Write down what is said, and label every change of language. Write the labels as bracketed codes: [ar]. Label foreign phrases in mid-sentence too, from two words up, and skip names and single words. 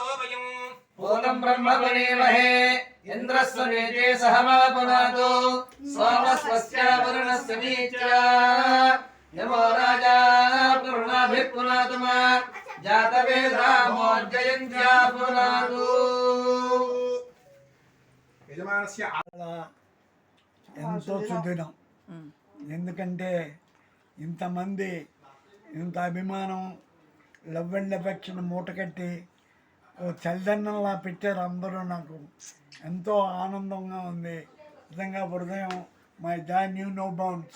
[sa] वयं पूर्णं ब्रह्म वनेमहे इन्द्रस्य नेते सहमा पुनातो सोमस्वस्य वरुणस्य नीत्या यमो राजा पुरुणाभिः पुनातुमा जातवेदामोर्जयन्त्या पुनातु यजमानस्य [te] ఎంతో సుదినం. ఎందుకంటే ఇంతమంది, ఇంత అభిమానం, [en] love and affection [te] మూటకట్టి ఓ చలిదండంలా పెట్టారు అందరూ. నాకు ఎంతో ఆనందంగా ఉంది. నిజంగా హృదయం [en] my joy knew no bounds.